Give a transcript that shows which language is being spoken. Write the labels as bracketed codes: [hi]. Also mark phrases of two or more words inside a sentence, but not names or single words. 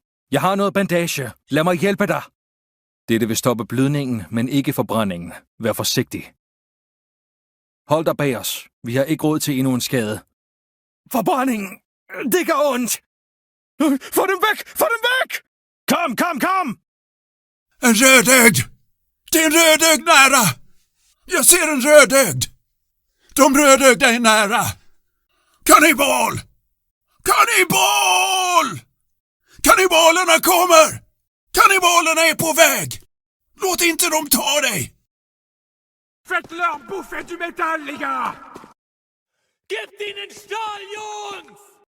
[da] Jeg har noget bandage. Lad mig hjælpe dig. Dette vil stoppe blødningen, men ikke forbrændingen. Vær forsigtig. Hold dig bag os. Vi har ikke råd til endnu en skade. Forbrændingen! Det gør ondt! Få dem væk! Få dem væk! Kom, kom, kom! [sv] En rödögd! Det är en rödögd nära! Jag ser en rödögd! De rödögda är nära! Kannibal! Kannibal! Kannibalerna kommer! Kannibalerna är på väg! Låt inte dem ta dig! [fr] Faites-leur bouffer du métal, les gars! [de] Gebt ihnen Stahl, Jungs!